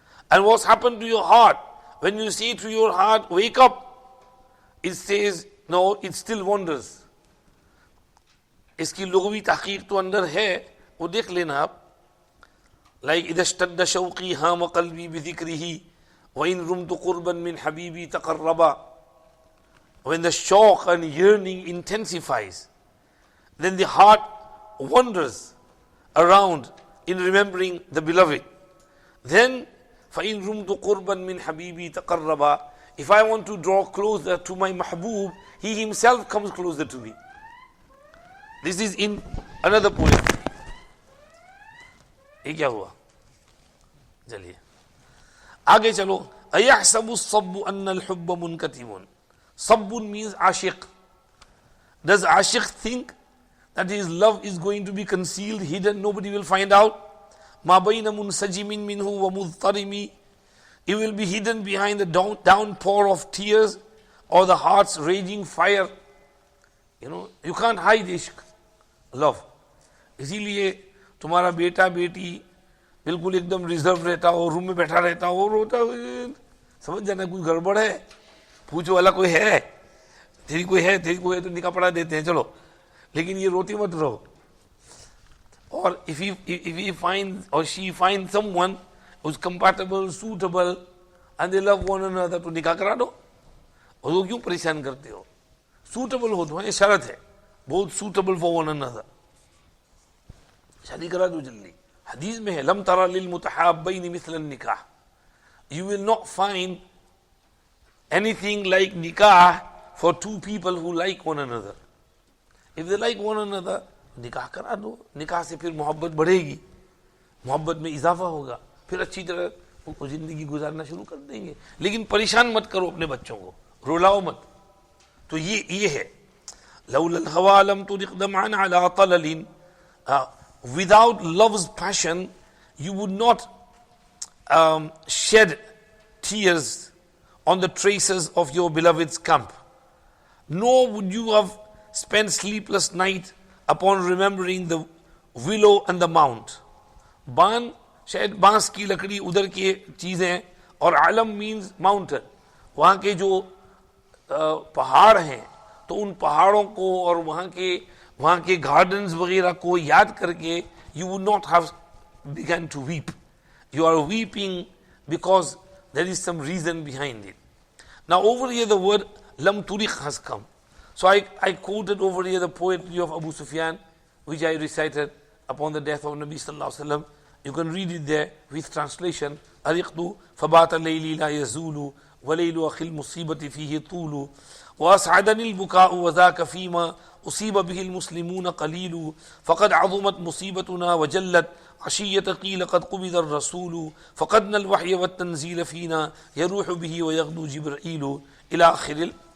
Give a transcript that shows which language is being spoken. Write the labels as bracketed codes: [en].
[en] And what's happened to your heart? When you say to your heart, wake up, it says, no, it still wanders. [hi] इसकी लुग़वी तहक़ीक़ तो अंदर है, वो देख लेना आप. [ar] Like إذا اشتد شوقي هام قلبي بذكره وإن رمت قربا من حبيبي تقربا. [en] When the shock and yearning intensifies, then the heart wanders around in remembering the beloved. Then [ar] فَإِن رُمْتُ قُرْبًا مِّنْ حَبِيبِي تَقَرَّبًا, [en] if I want to draw closer to my mahbub, he himself comes closer to me. This is in another poem. [hi] ये क्या हुआ? चलिए आगे चलो. [ar] أَيَحْسَبُ الصَّبُّ أَنَّ الْحُبَّ مُنْكَتِمٌ. [en] Sabbun means ashiq. Does ashiq think that his love is going to be concealed, hidden, nobody will find out? [ar] ما بين منسجم منه ومضطرم, [en] it will be hidden behind the downpour of tears or the heart's raging fire. You can't hide ishq, love. [hi] इसीलिए तुम्हारा बेटा बेटी बिल्कुल एकदम reserve रहता हो, room में बैठा रहता हो, रोता हो, समझ जाना कुछ गड़बड़ है, पूछो वाला कोई है, तेरी कोई है तो निकाह पढ़ा देते हैं, चलो, लेकिन ये रोती मत रहो. [en] Or if he finds or she finds someone who's compatible, suitable, and they love one another, [hi] तो निकाह करा दो. और वो क्यों परेशान करते हो? Suitable हो तो ये शर्त है, बहुत suitable [en] for one another. [hi] शादी करा दो जल्दी. हदीस में है [ar] लम तरा लिल मुतहाब्बैन मिसल निकाह. [en] You will not find anything like nikah for two people who like one another. If they like one another, [hi] निकाह करा दो. निकाह से फिर मोहब्बत बढ़ेगी, मोहब्बत में इजाफा होगा, फिर अच्छी तरह वो जिंदगी गुजारना शुरू कर देंगे. लेकिन परेशान मत करो अपने बच्चों को, रुलाओ मत. तो ये है [ar] लौलल हवा लम तुरिक दमअन अला तललिन. [en] Without love's passion, you would not shed tears on the traces of your beloved's camp, nor would you have spent sleepless night upon remembering the willow and the mount. [hi] Ban शायद बांस की लकड़ी उधर की चीजें, और आलम means mountain, वहाँ के जो पहाड़ हैं, तो उन पहाड़ों को और वहाँ के गार्डन्स वगैरह को याद करके [en] you would not have begun to weep. You are weeping because there is some reason behind it. Now over here the word lam turiq has come. So I quoted over here the poetry of Abu Sufyan, which I recited upon the death of Nabi sallallahu alaihi wasallam. You can read it there with translation. [ar] Ariqtu fabata layli la yazulu wa laylu akhil musibati fihi tulu wa as'adani al-buka'u wa dhaka fima أصيب به المسلمون قليل فقد عظمت مصيبتنا وجلت عشية قيل قد قبض الرسول فقدنا الوحي والتنزيل فينا يروح به ويغدو جبرائيل إلى آخره.